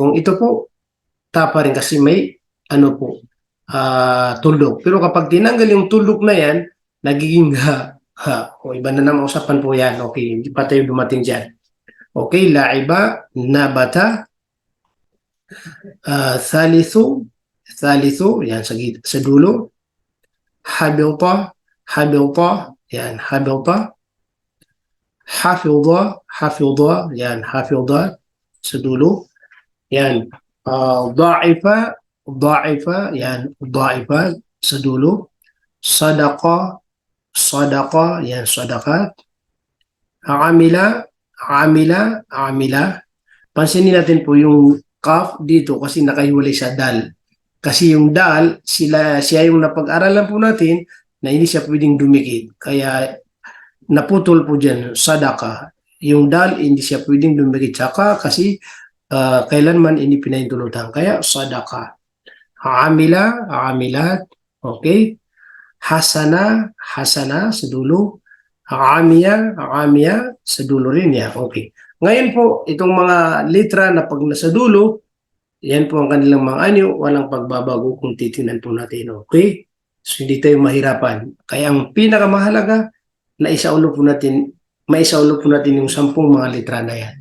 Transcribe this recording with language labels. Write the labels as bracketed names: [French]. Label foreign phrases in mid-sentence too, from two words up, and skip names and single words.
[Filipino] Kung ito po, ta pa rin kasi may tuldok. Pero kapag tinanggal yung tuldok na yan, nagiging o iba na naman usapan po yan. Okay, hindi pa tayo dumating dyan. Okay, la'iba, nabata, thalithu, yan sa dulo. Habilta, habilta, yan, habilta. Hafidha, yan, hafidha, sa dulo. Yan, da'ifa, da'ifa, yan, da'ifa, sa dulo. Sadaqa, sadaqa, yan, sadaqat. Amila, amila, amila. Pansinin natin po yung kaf dito kasi nakahiwalay sa dal. Kasi yung dal, siya yung napag-aralan po natin na hindi siya pwedeng dumikit. Kaya naputol po dyan, sadaka. Yung dal, hindi siya pwedeng dumikit. Saka kasi kailanman hindi pinahintulutan. Kaya sadaka. Amila, amilat. Okay. Hasana, hasana sa dulo. Amiya, amiya sa dulo rin. Yeah. Okay. Ngayon po, itong mga litra na pag nasa dulo, yan po ang kanilang mga anyo, walang pagbabago kung titingnan po natin. Okay? So, hindi tayo mahirapan. Kaya ang pinakamahalaga, maisaulog po natin yung 10 mga litra na yan.